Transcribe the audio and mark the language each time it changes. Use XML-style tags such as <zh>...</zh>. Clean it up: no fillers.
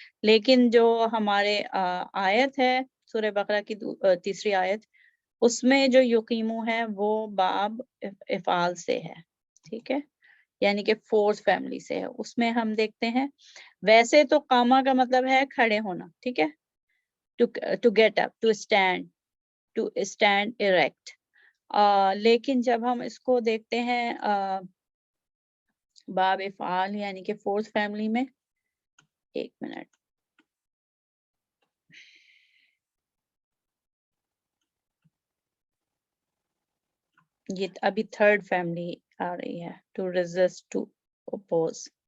<ur>لیکن جو ہمارے آیت ہے سورہ بقرہ کی 3ری آیت، اس میں جو یقیمو ہے وہ باب افعال سے ہے. ٹھیک ہے، یعنی کہ 4th فیملی سے ہے. اس میں ہم دیکھتے ہیں ویسے تو قامہ کا مطلب ہے کھڑے ہونا. ٹھیک ہے،</ur> <en>to get up, to stand erect.</en> <ur>لیکن جب ہم اس کو دیکھتے ہیں باب افعال یعنی کہ 4th فیملی میں، ایک منٹ، یہ ابھی 3rd فیملی آ رہی ہے،</ur> <en>to resist, to oppose.</en>